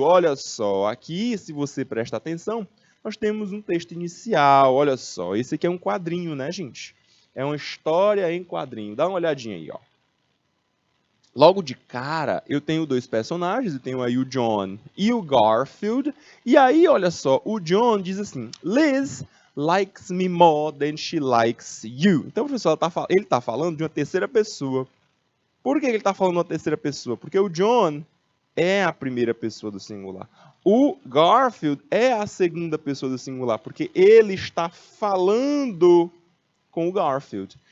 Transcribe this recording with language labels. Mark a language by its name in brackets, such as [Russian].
[Portuguese] Olha só, aqui, se você presta atenção, nós temos um texto inicial, olha só. Esse aqui é um quadrinho, né, gente? É uma história em quadrinho. Dá uma olhadinha aí, ó. Logo de cara, eu tenho dois personagens, eu tenho aí o John e o Garfield. E aí, olha só, o John diz assim, [English] Liz likes me more than she likes you. [Portuguese] Então, professor, ele está falando de uma terceira pessoa. Por que ele está falando de uma terceira pessoa? Porque o John é a primeira pessoa do singular. O Garfield é a segunda pessoa do singular, porque ele está falando com o Garfield.